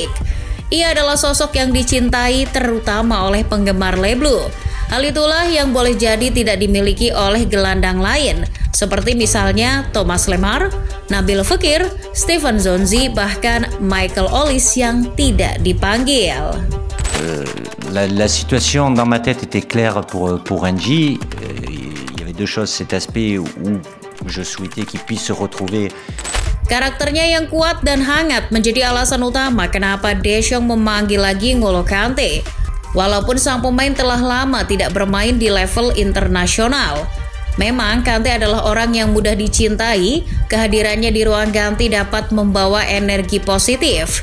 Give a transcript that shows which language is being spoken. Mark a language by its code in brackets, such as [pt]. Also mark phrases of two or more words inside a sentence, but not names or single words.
[id] Ia adalah sosok yang dicintai terutama oleh penggemar Le Bleu. Hal itulah yang boleh jadi tidak dimiliki oleh gelandang lain, seperti misalnya Thomas Lemar, Nabil Fekir, Steven Zonzi, bahkan Michael Olise yang tidak dipanggil. [fr] La situation dans ma tête était claire pour N'Ji. Il y avait 2 choses, cet aspect où je souhaitais qu'il puisse se retrouver. [id] Karakternya yang kuat dan hangat menjadi alasan utama kenapa Deschamps memanggil lagi N'Golo Kante. Walaupun sang pemain telah lama tidak bermain di level internasional. Memang Kante adalah orang yang mudah dicintai, kehadirannya di ruang ganti dapat membawa energi positif.